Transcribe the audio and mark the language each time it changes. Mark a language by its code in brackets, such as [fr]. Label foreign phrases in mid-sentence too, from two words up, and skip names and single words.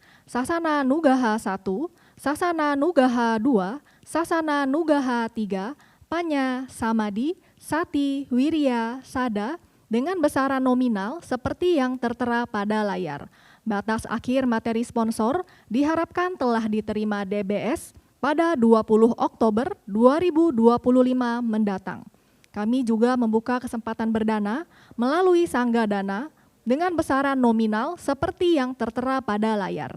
[id] Sasana Nugaha 1, Sasana Nugaha 2, Sasana Nugaha 3, Panya, Samadi, Sati, Wirya, Sada, dengan besaran nominal seperti yang tertera pada layar. Batas akhir materi sponsor diharapkan telah diterima DBS pada 20 Oktober 2025 mendatang. Kami juga membuka kesempatan berdana melalui Sangga Dana dengan besaran nominal seperti yang tertera pada layar.